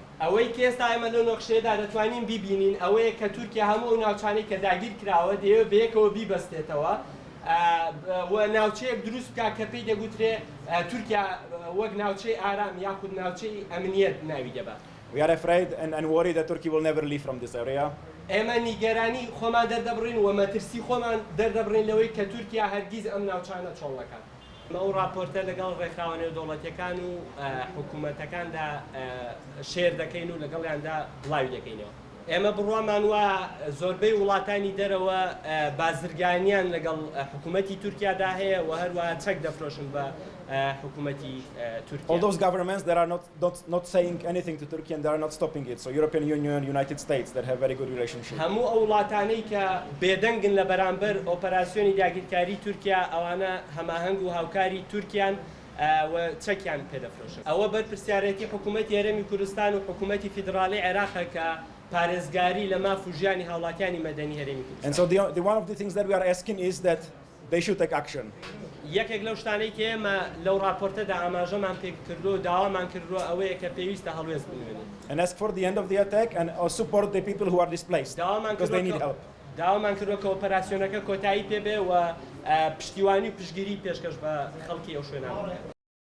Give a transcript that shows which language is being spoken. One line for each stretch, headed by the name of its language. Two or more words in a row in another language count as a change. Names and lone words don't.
Central Kurdish: ئەوەی کە ئێستا ئێمە لەو نەخشەیەدا دەتوانین بیبینین ئەوەیە کە تورکیا هەموو ئەو ناوچانەی کە داگیر کراوە دەیەوێت بەیەکەوە بیبەستێتەوە و ناوچەیەک دروست بکات کە پێی دەگوترێ تورکیا وەک ناوچەی ئارام یاخود ناوچەی ئەمنیەت ناوی دەبات.
English: We are afraid and worried that Turkey will never leave from this area.
Central Kurdish: ئێمە نیگەرانی خۆمان دەردەبڕین و مەترسی خۆمان دەردەبڕین لەوەی کە تورکیا هەرگیز ئەم ناوچانە چۆڵەکان. ئەو راپۆرتە لەگەڵ ڕێکخراوە دەوڵەتیەکان و حکوومەتەکاندا شێر دەکەین و لەگەڵیاندا بڵاوی دەکەینەوە. ئێمە بڕوامان وە زۆربەی وڵاتانی دەرەوە بازرگانیان لەگەڵ حکوومەتی تورکیادا هەیە و هەروەها چەک دەفرۆشن بە حکوومەتی تورکیا.
English: All those governments that are not saying anything to Turkey and they are not stopping it. So European Union, United States that have very good relationship.
Central Kurdish: هەموو ئەو وڵاتانەی کە بێدەنگن لە بەرامبەر ئۆپەراسیۆنی داگیرکاری تورکیا ئەوانە هەماهەنگ و هاوکاری تورکیان و چەکیان پێدەفرۆشن. ئەوە بەرپرسیارەتی حکوومەتی هەرێمی کوردستان و حکوومەتی فیدراڵی عێراقە کە پارێزگاری لە ماف و ژیانی هاوڵاتیانی مەدەنی هەرێمی کوردستان.
English: And so one of the things that we are asking is that they should take action.
Central Kurdish: یەکێک لەو شتانەی کە ئێمە لەو راپۆرتەدا ئاماژەمان پێ کردو و داوامان کردووە ئەوەیە کە پێویستە هەڵوێست بنوێنین.
English: And ask for the end of the attack and support the people who are displaced because they need help.
Central Kurdish: داوامان کردووە کە ئۆپەراسیۆنەکە کۆتایی پێبێ و پشتیوانی و پشتگیری پێشکەش بە خەڵکی ئەو شوێنە.